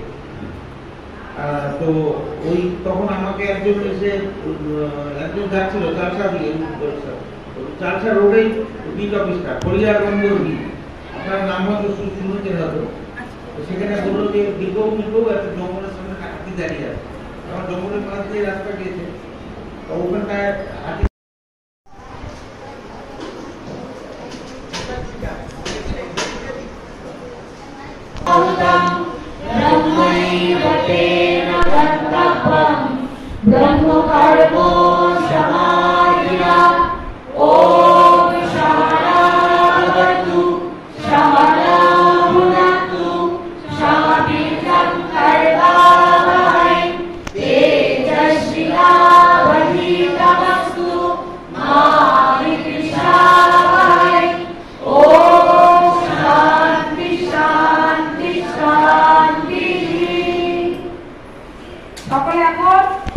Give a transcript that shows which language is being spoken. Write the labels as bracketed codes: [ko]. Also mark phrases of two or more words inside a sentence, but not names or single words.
[bn] তো ওই তখন আমাকে একজন যাচ্ছিল চালসা রোডেই বিট অফিসটা, হরিয়ারগঞ্জ বিট, আপনার নাম হয়তো শুনেছেন হয়তো। সেখানে বললো যে দিকেও একটা জঙ্গলের সামনে হাতি দাঁড়িয়ে আছে। আমার জঙ্গলের পাশ দিয়ে রাস্তা গিয়েছে, তো ওখানটায় হাতি [sa] ब्रह्मकर्मो समाधिना ॐ सहनावतु सहनौ भुनक्तु सह वीर्यं कर्वावहै तेजस्विनावधीतमस्तु मा विद्विषावहै ॐ शान्ति शान्ति शान्तिः। [bn] সকলে এখন